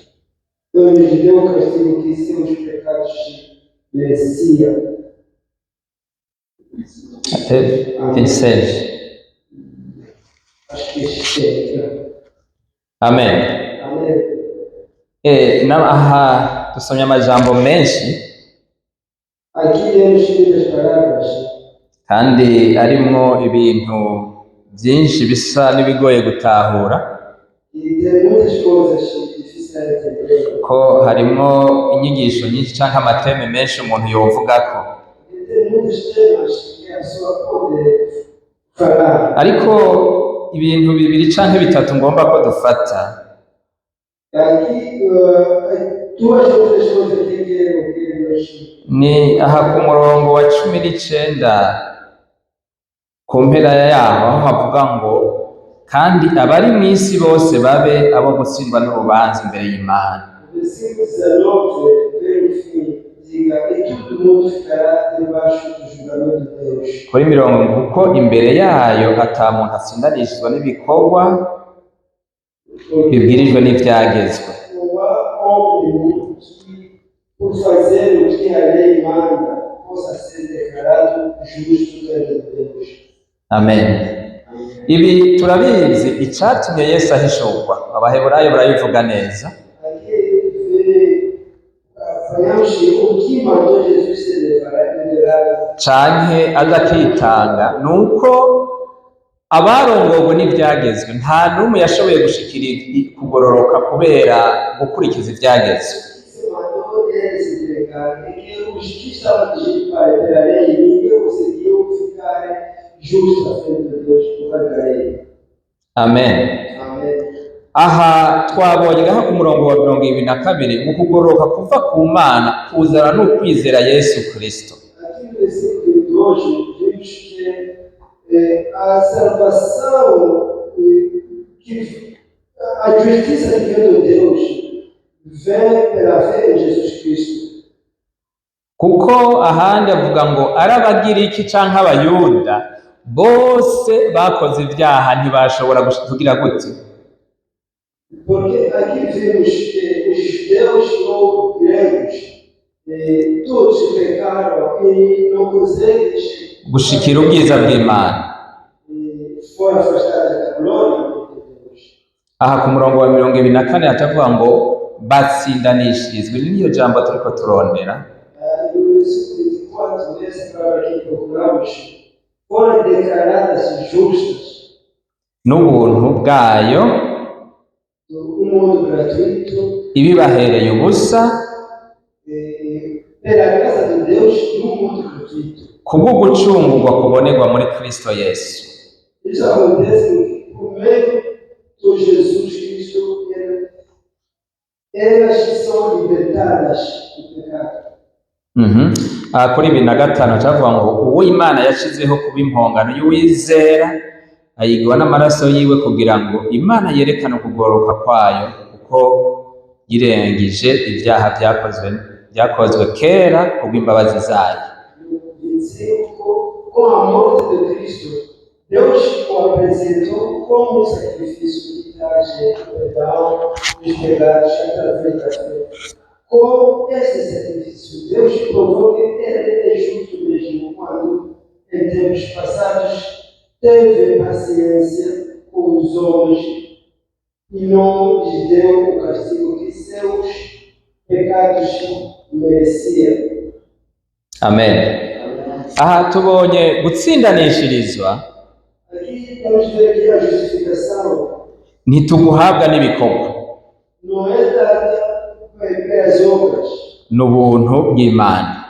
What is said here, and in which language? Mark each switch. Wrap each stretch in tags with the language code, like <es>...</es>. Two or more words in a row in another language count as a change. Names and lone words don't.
<pt>Não lhes deu o castigo que seus pecados mereciam. Até 26. Acho que chega. Amen. Amém.</pt> <rn>Aha dusomye amajambo menshi</rn> <pt>Aqui lemos muitas palavras</pt> <rn>kandi arimwo ibintu byinshi bisa n'ibigoye gutahura</rn> <pt>e tem muitas coisas difíceis de entender.</pt> <rn>ko harimwo inyigisho nyinshi cyangwa amateme menshi umuntu yovugako,</rn> <pt>E tem muitos temas que a pessoa pode falar.</pt> <rn>ariko ibintu bibiri canke bitatu ngomba ko dufata.</rn> <pt>Aqui, duas outras coisas que eu quero hoje.</pt> <rn>Ni aha ku murongo wa 19 ku mpera yaho aho havuga ngo kandi abari mu isi bose babe abo gutsindwa n'urubanza imbere y'Imana.</rn> <pt>Versículo 19, pelo fim, diga, e todo mundo ficará debaixo do julgamento de Deus.</pt> <rn>Kuri mirongo kuko imbere yayo ata muntu atsindanishizwa n'ibikorwa bibwirijwe n'ivyagezwe.</rn> <pt>Não há homem que, por fazer o que a lei manda, possa ser declarado justo diante de Deus. Amen.</pt> <rn>Ibi turabizi icatumye Yesu ahishurwa, abaheburayo barabivuga neza.</rn> <pt>Aqui apanhamos o que mandou Jesus ser revelado.</pt> <rn>Canke aza akitanga nuko abarongowe n'ivyagezwe nta n'umwe yashoboye gushikira kugororoka kubera gukurikiza ivyagezwe.</rn> <pt>Se mandou ele se entregar, e que os que estavam dirigidos pela lei, ninguém conseguiu ficar justo à frente de Deus por causa da lei. Amen. Amém.</pt> <rn>Aha twabonye ngaho ku murongo wa 22 mu kugororoka kuva ku Mana kuzana n'ukwizera Yesu Kristo.</rn> <pt>Aqui no versículo de hoje, vimos que a salvação, a justiça que vem de Deus, vem pela fé em Jesus Cristo.</pt> <rn>Kuko ahandi avuga ngo arabagiriki canke abayuda bose bakoze ibyaha ntibashobora kugira gute.</rn> <pt>Porque aqui vemos que os judeus ou gregos, todos pecaram e não conseguem</pt> <rn>gushikira ubwiza bw'Imana.</rn> <pt>foram afastados da glória de Deus.</pt> <rn>Aha ku murongo wa 24 hatavuga ngo batsindanishirizwe, niyo jambo turiko turondera.</rn> <pt>No versículo 24, nessa palavra que procuramos, foram declaradas justas</pt> <rn>N'ubuntu bwayo</rn> <pt>modo gratuito,</pt> <rn>ibibahereye ubusa</rn> <pt>pela graça de Deus, num modo gratuito.</pt> <rn>kubwo gucungurwa kubonerwa muri Kristo Yesu.</rn> <pt>Isso acontece por meio de Jesus Cristo, elas são libertadas do pecado.</pt> <rn>Aha kuri 25 cyavuga ngo uwo Imana yashizeho kuba impongano y'uwizera ayigwa n'amaraso yiwe kugira ngo Imana yerekane ukugoroka kwayo kuko yirengagije ibyaha byakozwe kera kubw'imbabazi zayo.</rn> <pt>Com a morte de Cristo, Deus o apresentou como sacrifício que traz perdão dos pecados através da fé. Com esse sacrifício, Deus provou que Ele é justo mesmo quando, em tempos passados, teve paciência com os homens e não lhes deu o castigo que seus pecados mereciam. Amen.</pt> <rn>Aha tubonye gutsindanishirizwa</rn> <pt>Aqui vamos ver que a justificação</pt> <rn>ntituguhabwa n'ibikorwa,</rn> <pt>não é dada pelas obras,</pt> <rn>n'ubuntu bw'Imana.</rn>